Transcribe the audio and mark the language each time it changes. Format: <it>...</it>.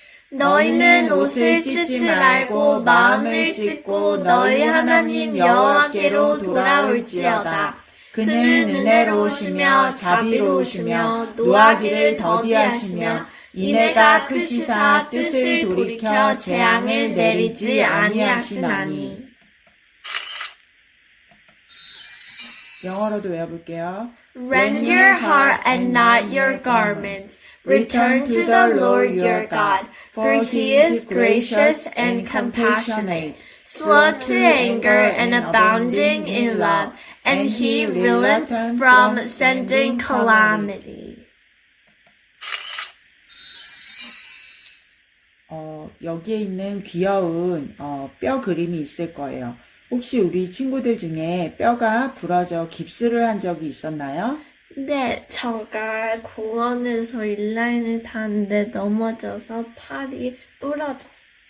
<ko>너희는 옷을 찢지 말고 마음을 찢고 너희 하나님 여호와께로 돌아올지어다. 그는 은혜로우시며 자비로우시며 노하기를 더디하시며 인애가 크시사 뜻을 돌이켜 재앙을 내리지 아니하시나니. 영어로도 외워볼게요.</ko> <en>Rend your heart and not your garments. Return to the Lord your God, for he is gracious and compassionate, slow to anger and abounding in love, and he relents from sending calamity.</en> <ko>여기에 있는 귀여운 뼈 그림이 있을 거예요. 혹시 우리 친구들 중에 뼈가 부러져 깁스를 한 적이 있었나요? 네, 제가 공원에서 인라인을 타는데 넘어져서 팔이 부러졌어요.</ko>